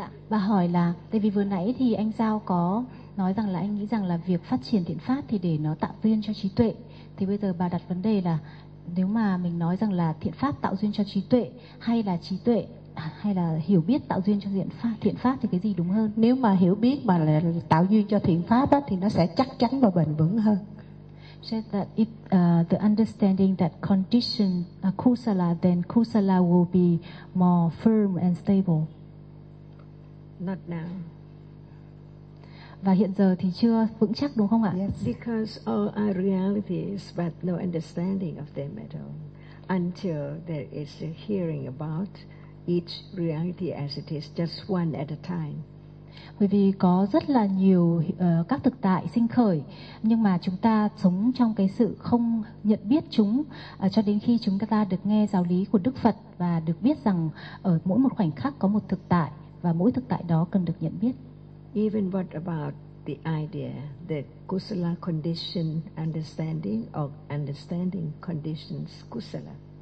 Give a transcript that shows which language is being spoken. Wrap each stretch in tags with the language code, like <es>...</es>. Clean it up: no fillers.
<vi>Bà hỏi là tại vì vừa nãy thì anh Giao có nói rằng là anh nghĩ rằng là việc phát triển thiện pháp thì để nó tạo duyên cho trí tuệ, thì bây giờ bà đặt vấn đề là nếu mà mình nói rằng là thiện pháp tạo duyên cho trí tuệ hay là trí tuệ hay là hiểu biết tạo duyên cho thiện pháp thì cái gì đúng hơn? Nếu mà hiểu biết mà là tạo duyên cho thiện pháp á, thì nó sẽ chắc chắn và bền vững hơn.</vi> <en>Said that if the understanding that condition kusala, then kusala will be more firm and stable. Not now.</en> <vi>Và hiện giờ thì chưa vững chắc đúng không ạ?</vi> <en>Yes. Because all are realities but no understanding of them at all. Until there is a hearing about each reality as it is, just one at a time.</en> <vi>Bởi vì có rất là nhiều các thực tại sinh khởi, nhưng mà chúng ta sống trong cái sự không nhận biết chúng cho đến khi chúng ta được nghe giáo lý của Đức Phật và được biết rằng ở mỗi một khoảnh khắc có một thực tại, và mỗi thực tại đó cần được nhận biết.</vi> <en>Even what about the idea that kusala condition understanding or understanding conditions kusala?</en>